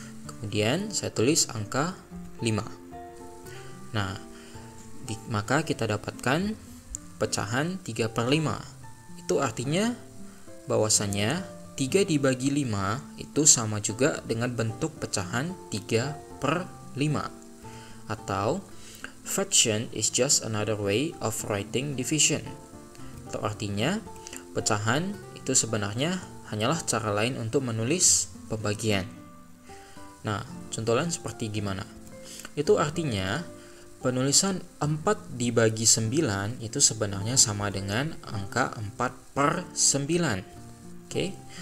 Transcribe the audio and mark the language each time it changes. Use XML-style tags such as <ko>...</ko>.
<id>Kemudian, saya tulis angka 5. Nah, maka kita dapatkan pecahan 3 per 5. Itu artinya bahwasanya 3 dibagi 5 itu sama juga dengan bentuk pecahan 3 per 5. Atau</id> <en>fraction is just another way of writing division.</en> <id>Atau artinya pecahan itu sebenarnya hanyalah cara lain untuk menulis pembagian. Nah, contoh lain seperti gimana? Itu artinya penulisan 4 dibagi 9 itu sebenarnya sama dengan angka 4 per 9. Oke.</id>